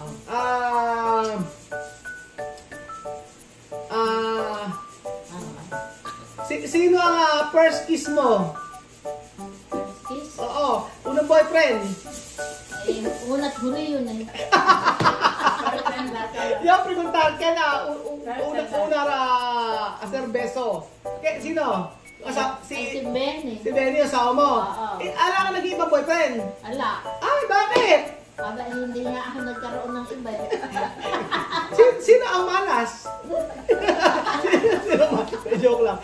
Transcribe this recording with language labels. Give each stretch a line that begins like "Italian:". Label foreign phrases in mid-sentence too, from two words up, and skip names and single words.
Filipino: Sino ang
English: first kiss
Filipino: mo? Kiss? Oo, unang boyfriend. Unat huli yun eh. Yung preguntar ka na,
Spanish: una hacer beso.
Filipino: Sino? Si Benny. Si Benny, asawa mo. Ala ka nag-iibang boyfriend? Ala. Ay, bakit? Aba, hindi nga ako nagkaroon ng iba. Sino ang malas? Sino ang malas? Joke lang.